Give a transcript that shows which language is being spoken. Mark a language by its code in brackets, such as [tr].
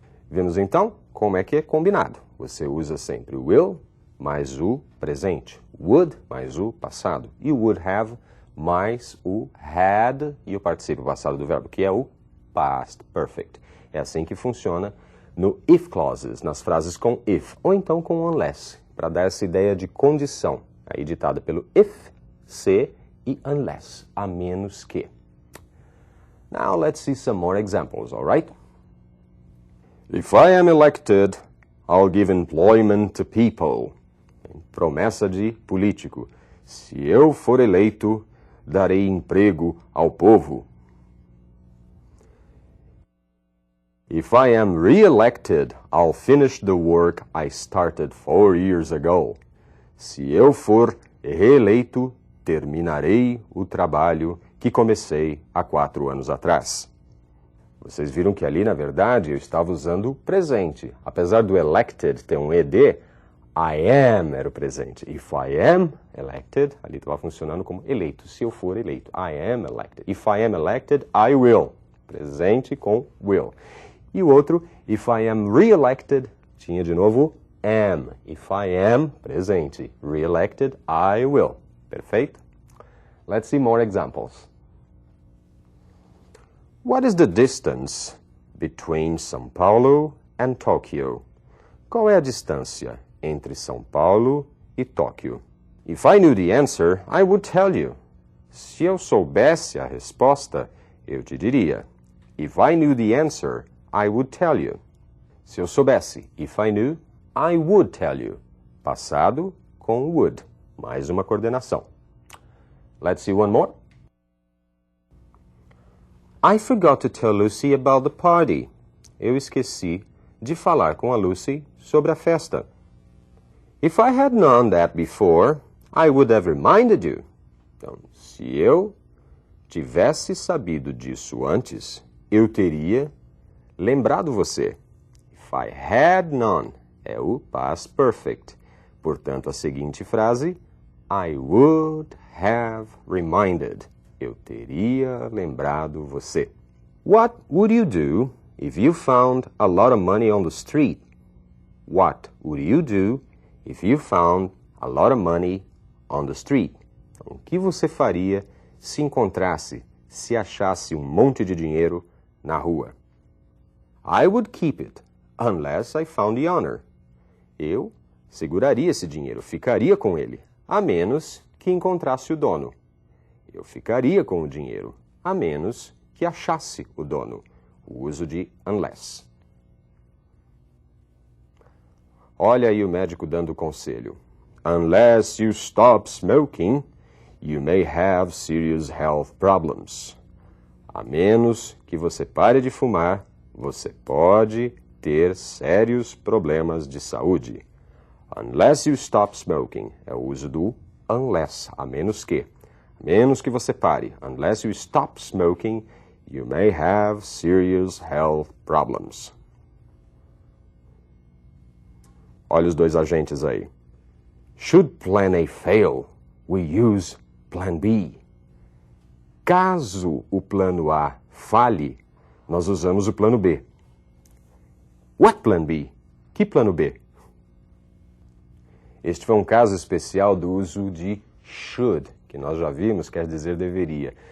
[pt] Vemos então como é que é combinado. Você usa sempre o will mais o presente, would mais o passado e o would have mais o had e o particípio passado do verbo, que é o past perfect. É assim que funciona no if clauses, nas frases com if, ou então com unless, para dar essa ideia de condição, aí ditada pelo if, se e unless, a menos que. [en] Now let's see some more examples, all right? If I am elected, I'll give employment to people. [pt] Promessa de político. Se eu for eleito, darei emprego ao povo. [en] If I am re-elected, I'll finish the work I started 4 years ago. [pt] Se eu for reeleito, terminarei o trabalho que comecei há 4 anos atrás. Vocês viram que ali, na verdade, eu estava usando o presente. Apesar do elected ter um ed, I am era o presente. [en] If I am elected, [pt] ali estava funcionando como eleito. Se eu for eleito, [en] I am elected. If I am elected, I will. [pt] Presente com will. E o outro, [en] if I am re-elected, [pt] tinha de novo am. [en] If I am, presente. Re-elected, I will. Perfeito? Let's see more examples. What is the distance between São Paulo and Tokyo? [pt] Qual é a distância entre São Paulo e Tóquio? [en] If I knew the answer, I would tell you. [pt] Se eu soubesse a resposta, eu te diria. [en] If I knew the answer, I would tell you. [pt] Se eu soubesse, [en] if I knew, I would tell you. [pt] Passado com would. Mais uma coordenação. [en] Let's see one more. I forgot to tell Lucy about the party. [pt] Eu esqueci de falar com a Lucy sobre a festa. [en] If I had known that before, I would have reminded you. [pt] Então, se eu tivesse sabido disso antes, eu teria lembrado você. [en] If I had known é o past perfect. [pt] Portanto, a seguinte frase, [en] I would have reminded. [pt] Eu teria lembrado você. [en] What would you do if you found a lot of money on the street? What would you do if you found a lot of money on the street? [pt] Então, o que você faria se encontrasse, se achasse um monte de dinheiro na rua? [en] I would keep it unless I found the owner. [pt] Eu seguraria esse dinheiro, ficaria com ele, a menos que encontrasse o dono. Eu ficaria com o dinheiro, a menos que achasse o dono. O uso de unless. Olha aí o médico dando conselho. [en] Unless you stop smoking, you may have serious health problems. [pt] A menos que você pare de fumar, você pode ter sérios problemas de saúde. [en] Unless you stop smoking [pt] é o uso do unless, a menos que. A menos que você pare. [en] Unless you stop smoking, you may have serious health problems. [pt] Olha os dois agentes aí. [en] Should plan A fail, we use plan B. [pt] Caso o plano A falhe, nós usamos o plano B. [en] What plan B? [pt] Que plano B? Este foi um caso especial do uso de should, que nós já vimos, quer dizer deveria.